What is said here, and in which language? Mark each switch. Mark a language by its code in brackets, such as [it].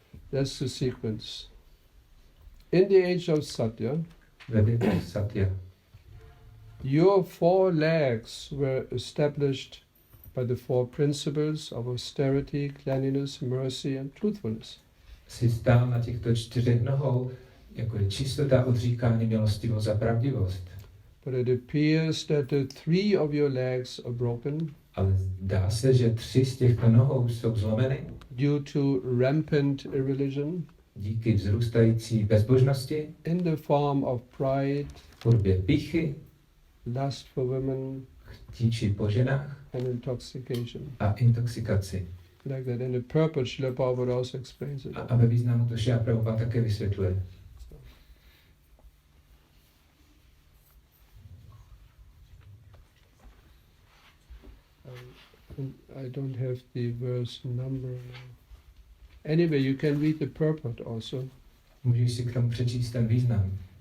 [en] That's the sequence. In the age of Satya, [cs] Ve věku Satya. [en] your 4 legs were established by the four principles of austerity, cleanliness, mercy and truthfulness. [cs] Si stál na těchto 4 nohou, jako je čistota, odříkání, milostivost a pravdivost. [en] But it appears that the 3 of your legs are broken. [cs] Ale zdá se, že 3 z těchto nohou jsou zlomeny [en] Due to rampant irreligion. [cs] díky vzrůstající bezbožnosti, [en] In the form of pride, [cs] v podobě pýchy, [en] lust for women [cs] chtíči po ženách [en] and intoxication. [cs] a intoxikaci. [en] Like that. In the purport, Srila Prabhupada also explains it. [cs] A ve významu to Šrila Prabhupada také vysvětluje. [en] I don't have the verse number now. Anyway, you can read the purport also [cs] Můžeš si k tomu přečíst ten význam